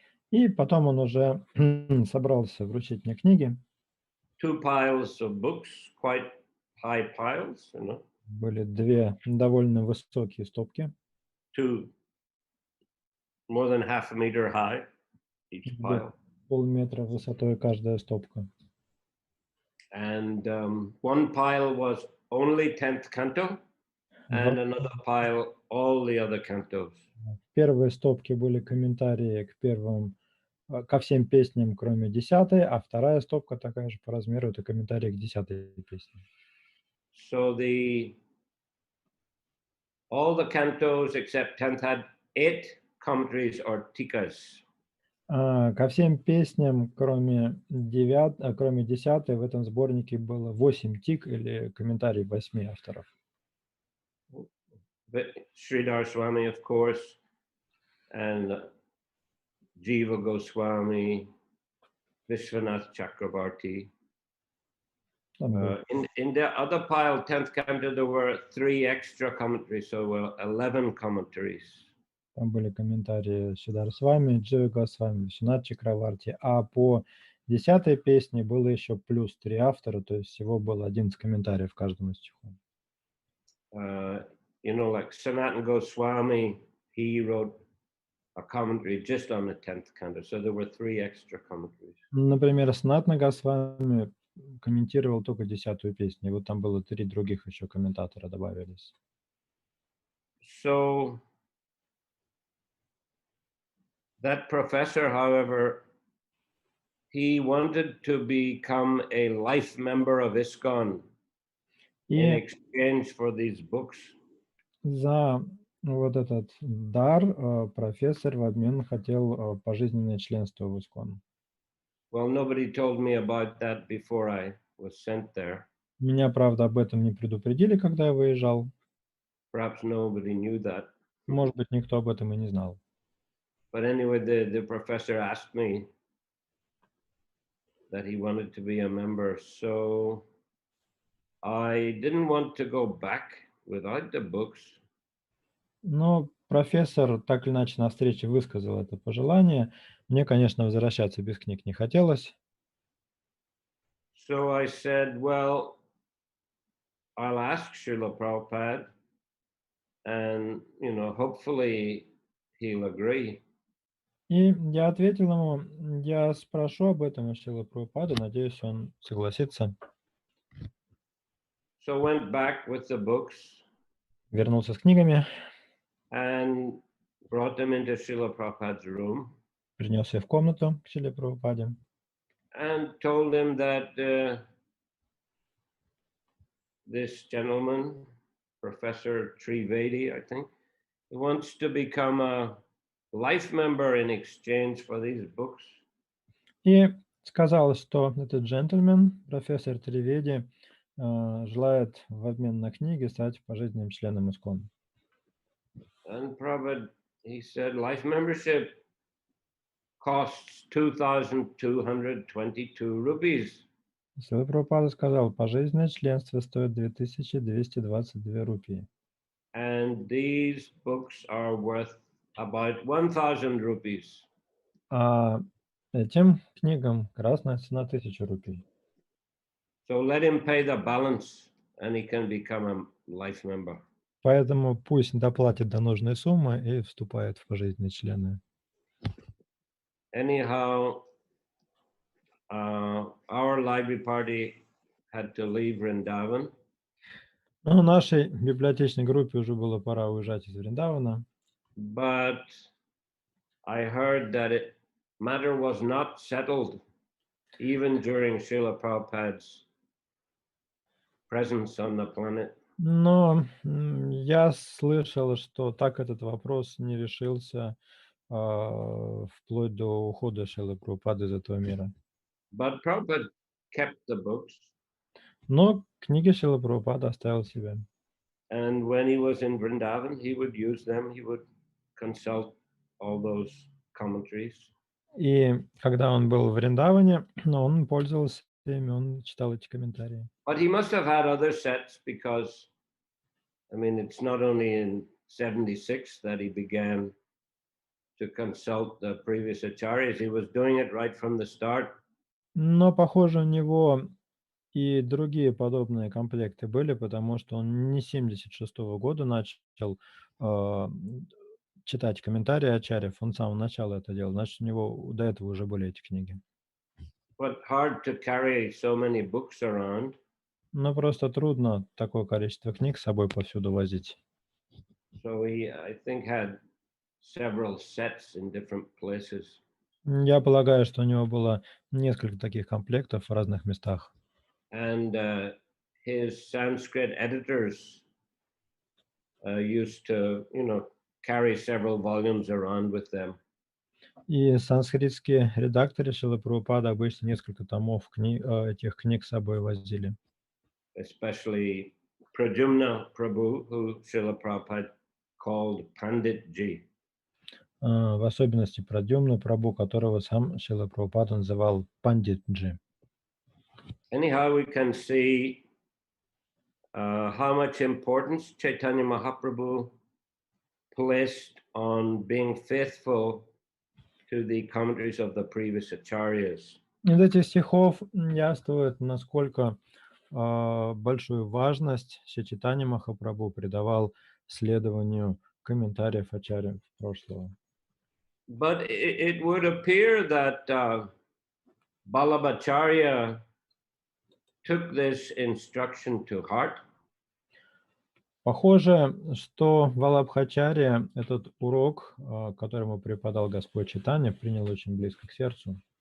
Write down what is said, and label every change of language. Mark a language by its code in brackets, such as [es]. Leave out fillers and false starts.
[ru] И потом он уже собрался вручить мне книги. [en] 2 piles of books, quite high piles, [ru] Были две довольно высокие стопки. [en] 2 more than half a meter high, each pile. [ru] Полметра высотой каждая стопка. [en] And one pile was only 10th canto, and another pile all the other cantos. [ru] В первой стопке были комментарии ко всем песням, кроме 10-й, а вторая стопка такая же по размеру, это комментарии к 10-й песне. [en] So all the cantos except 10th had 8 commentaries or tikas. [ru] Ко всем песням, кроме 10-й, в этом сборнике было 8 тик или комментарий 8 авторов. [en] Sridhar Swami, of course, and Jiva Goswami, Vishwanath Chakravarti. In the other pile, 10th canto, there were 3 extra commentaries, so 11 commentaries. [ru] Там были комментарии Сиддхар Свами, Джива Госвами, Вишванат Чакраварти, а по 10-й песне было еще плюс 3 автора, то есть всего было 11 комментариев в каждом из стихов. [en] Like Sanatana Goswami, he wrote a commentary just on the 10th canto, so there were 3 extra commentaries. [ru] Например, Санатана Госвами комментировал только 10-ю песню, и вот там было 3 других еще комментатора добавились. [en] So that professor, however, he wanted to become a life member of ISKCON in exchange for these books. [ru] За вот этот дар профессор в обмен хотел пожизненное членство в ISKCON. [en] Well, nobody told me about that before I was sent there. [ru] Меня, правда, об этом не предупредили, когда я выезжал. [en] Perhaps nobody knew that. [ru] Может быть, никто об этом и не знал. [en] But anyway, the professor asked me that he wanted to be a member, so I didn't want to go back without the books. [ru] Но профессор так или иначе на встрече высказал это пожелание. Мне, конечно, возвращаться без книг не хотелось. [en] So I said, well, I'll ask Srila Prabhupada, and hopefully he'll agree. [ru] И я ответил ему, я спрошу об этом у Шрилы Прабхупады, надеюсь, он согласится. [en] So went back with the books. [ru] Вернулся с книгами. [en] And brought them into Srila Prabhupada's room. [ru] Принес их в комнату к Шриле Прабхупаде. [en] And told him that this gentleman, Professor Trivedi, I think, he wants to become a life member in exchange for these books. [ru] И сказал, что этот джентльмен, профессор Триведи, желает в обмен на книги стать пожизненным членом ISKCON. [en] And Prabhupada, he said, life membership costs 2,222 rupees. [ru] Шрила Прабхупада сказал, пожизненное членство стоит 2222 рупии. [en] And these books are worth about 1,000 rupees. [ru] А этим книгам красная цена 1000 рупий. [en] So let him pay the balance and he can become a life member. [ru] Поэтому пусть доплатит до нужной суммы и вступает в пожизненные члены. [en] Anyhow, our library party had to leave Vrindavan. [ru] Ну, нашей библиотечной группе уже было пора уезжать из Вриндавана. [en] But I heard that matter was not settled even during Srila Prabhupada's presence on the planet. [ru] Но я слышал, что так этот вопрос не решился вплоть до ухода Шрилы Прабхупады из этого мира. [en] But Prabhupada kept the books. [ru] Но книги Шрила Прабхупада оставил себе. [en] And when he was in Vrindavan, he would use them. He would consult all those commentaries. [ru] И когда он был в Вриндаване, он пользовался ими, он читал эти комментарии. [en] But he must have had other sets because, I mean, it's not only in 76 that he began to consult the previous acharyas, he was doing it right from the start. [ru] Но, похоже, у него и другие подобные комплекты были, потому что он не 76-го года начал читать комментарии ачарьев, он с самого начала это делал, значит, у него до этого уже были эти книги. [en] But hard to carry so many books around. [ru] Но просто трудно такое количество книг с собой повсюду возить. [en] So he, I think, had several sets in different places. [ru] Я полагаю, что у него было несколько таких комплектов в разных местах. [en] And his Sanskrit editors used to, carry several volumes around with them. [ru] И санскритские редакторы Шрилы Прабхупады обычно несколько томов этих книг с собой возили. [en] Especially Pradyumna Prabhu, who Srila Prabhupada called Pandit Ji. [ru] В особенности Прадьюмну Прабху, которого сам Шрила Прабхупада называл Пандитджи. [en] Anyhow, we can see how much importance Chaitanya Mahaprabhu placed on being faithful to the commentaries of the previous acharyas. [ru] Из этих стихов яствует, насколько большую важность Чайтанья Махапрабху придавал следованию комментариев ачарьев прошлого. [en] But it would appear that Vallabhacharya took this instruction to heart. [ru] Похоже, что Валабхачарья этот урок, который ему преподал Господь Чайтанья, принял очень близко к сердцу.